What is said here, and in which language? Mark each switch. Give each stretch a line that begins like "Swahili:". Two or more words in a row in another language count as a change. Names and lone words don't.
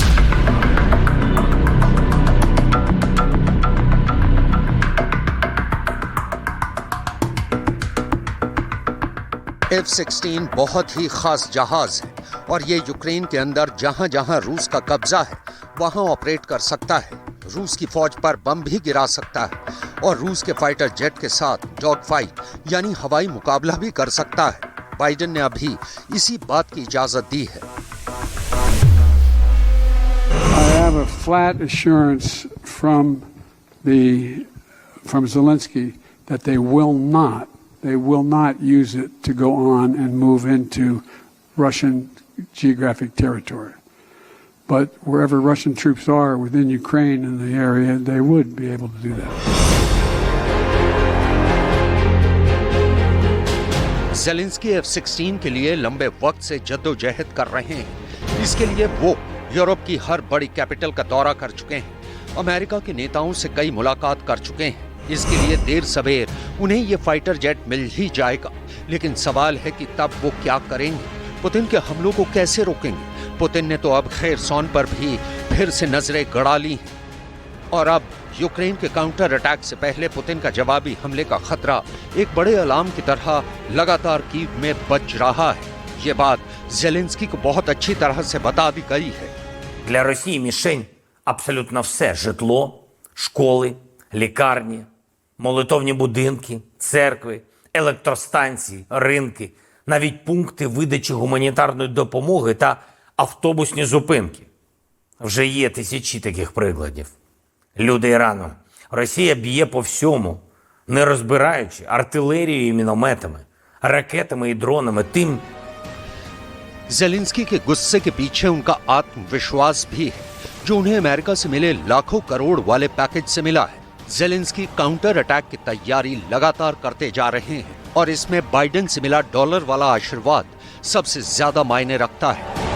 Hindi: F-16 बहुत ही खास जहाज है और ये यूक्रेन के अंदर जहां जहां रूस का कब्जा है वहां ऑपरेट कर सकता है। रूस की फौज पर बम भी गिरा सकता है और रूस के
English: fighter jet
Hindi: के साथ
English: dog fight
Hindi: यानी हवाई मुकाबला भी कर सकता है। बाइडेन ने अभी इसी बात की इजाजत दी है।
English: I have a flat assurance from Zelensky that they will not use it to go on and move into Russian geographic territory. But wherever Russian troops are within Ukraine and the area, they would be able to do that.
Hindi: जेलेंस्की F-16 के लिए लंबे वक्त से जद्दोजहद कर रहे हैं। इसके लिए वो यूरोप की हर बड़ी कैपिटल का दौरा कर चुके हैं, अमेरिका के नेताओं से कई मुलाकात कर चुके हैं। इसके लिए देर सवेर उन्हें ये
English: fighter jet
Hindi: मिल ही जाएगा। लेकिन सवाल है कि तब वो क्या करेंगे, पुतिन के हमलों को कैसे रोकेंगे। पुतिन ने तो अब खेरसॉन पर भी फिर से नजरें गड़ा ली हैं और अब यूक्रेन के
English: counter attack
Hindi: से पहले पुतिन का जवाबी हमले का खतरा एक बड़े अलार्म की तरह लगातार कीव में बज रहा है। ये बात जेलेंस्की को बहुत अच्छी तरह से बता दी गई है।
Ukrainian: Для Росії мішень абсолютно все: житло, школи, лікарні, молитовні будинки, церкви, електростанції, ринки, навіть пункти видачі гуманітарної допомоги та автобусні зупинки. Вже є тисячі таких прикладів. Люди Ірану. Росія б'є по всьому, не розбираючи артилерією і мінометами, ракетами і дронами, тим,
Hindi: जेलेंस्की के गुस्से के पीछे उनका आत्मविश्वास भी है। जो उन्हें अमेरिका से मिले लाखों करोड़ वाले पैकेज से मिला है। जेलेंस्की
English: counter attack
Hindi: की तैयारी लगातार करते जा रहे हैं और इसमें बाइडेन से मिला डॉलर वाला आशीर्वाद सबसे ज्यादा मायने रखता है।